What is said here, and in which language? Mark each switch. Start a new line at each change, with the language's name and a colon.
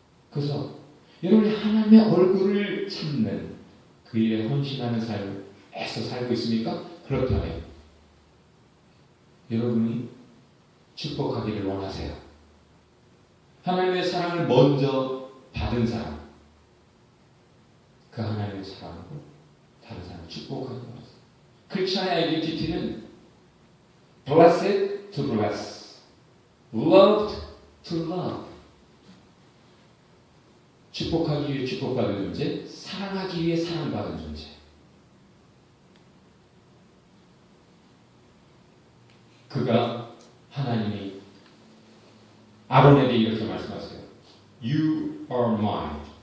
Korean: 그래서 여러분이 하나님의 얼굴을 찾는 그 일에 헌신하는 삶을 애써 살고 있습니까? 그렇다면 여러분이 축복하기를 원하세요. 하나님의 사랑을 먼저 받은 사람, 그 하나님의 사랑으로 다른 사람을 축복하기 원하세요. 크리스천의 아이덴티티는
English: blessed to bless, loved to love.
Korean: 축복하기 위해 축복받은 존재, 사랑하기 위해 사랑받은 존재. 그가 하나님이 아론에게 이렇게 말씀하세요.
English: You are mine.